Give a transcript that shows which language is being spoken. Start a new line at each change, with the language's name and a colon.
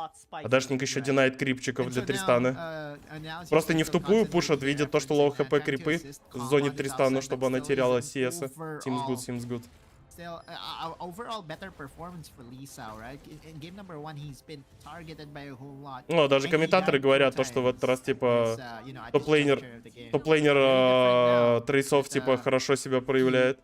Russian: А Дашник еще динает крипчиков для Тристана. Просто не в тупую пушат, видят то, что лоу хп крипы в зоне Тристана, чтобы она теряла CS.
English: Seems good, seems good. Still, overall better performance for Lisa, right? In game number 1 he's been targeted by a whole lot.
Russian: Ну, даже комментаторы говорят то, что в этот раз, типа, топ-лейнер трейсов, типа, хорошо себя проявляет.